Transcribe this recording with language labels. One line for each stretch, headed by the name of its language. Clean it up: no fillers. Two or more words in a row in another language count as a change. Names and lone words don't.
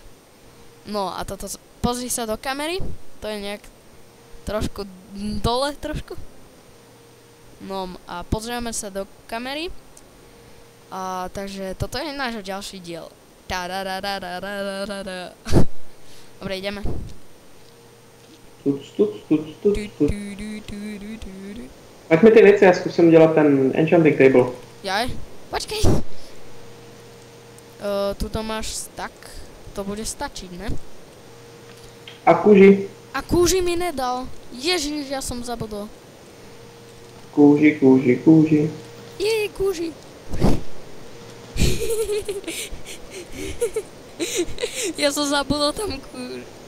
Slovak: No a toto, pozri sa do kamery. To je nejak trošku dole trošku. No a pozrieme sa do kamery. Takže toto je náš ďalší diel. Dobre, ideme.
Czech: Ať mi ty věci, já zkusím dělat ten
English: enchanting table.
Czech: Jaj, počkej. Tuto máš stack.
Slovak: To bude stačiť, ne?
Czech: A kůži.
Slovak: A kůži mi nedal. Ježiš, ja som zabudol.
Czech: Kůži.
Slovak: Jej, kůži. Ja som zabudol tam kůži.